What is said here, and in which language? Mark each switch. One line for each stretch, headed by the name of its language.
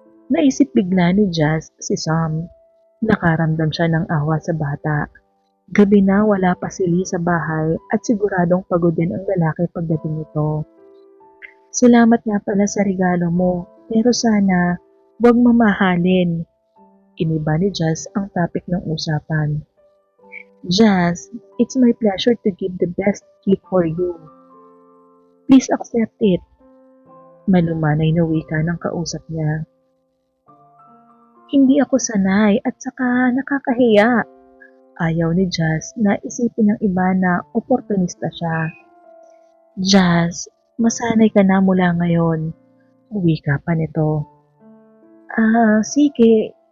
Filipino: Naisip bigla ni Jazz si Sam. Nakaramdam siya ng awa sa bata. Gabi na wala pa si Lee sa bahay at siguradong pagod din ang lalaki pagdating nito. Salamat nga pala sa regalo mo, pero sana huwag mamahalin. Iniba ni Jazz ang topic ng usapan.
English: Jazz, it's my pleasure to give the best gift for you. Please accept it.
Filipino: Malumanay na wika ng kausap niya. Hindi ako sanay at saka nakakahiya. Ayaw ni Jazz na isipin ng iba na oportunista siya. Jazz, masanay ka na mula ngayon. Wika pa nito. Sige.